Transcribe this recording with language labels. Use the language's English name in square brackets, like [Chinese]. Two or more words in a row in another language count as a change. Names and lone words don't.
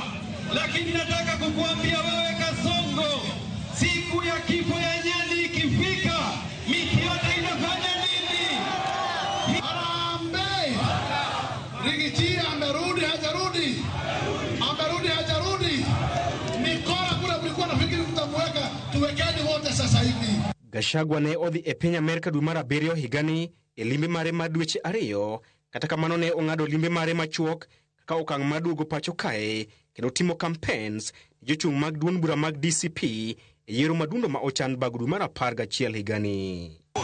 [Swahili] Lakini nataka kukuambia wewe Kasongo, siku ya kifo ya nyani ikifika, miti yote inafanya nini? Arambe! Rigathi amerudi hajarudi? Amerudi hajarudi? Mikora kule kulikuwa nafikiri tutamweka, tuwekeni wote sasa hivi. [Luo (Kenya and Tanzania)] Gachagua ne odhi e piny Amerika dwe mar 7 higani e limbe mare mar dweche 2, kata kamano ne ong'ado limbe mare machuok kaka okang' mar duogo pacho kae kendo timo campaigns jochung' mag duond bura mag DCP e yiero madundo ma ochan bang' dwe mar 11 higani.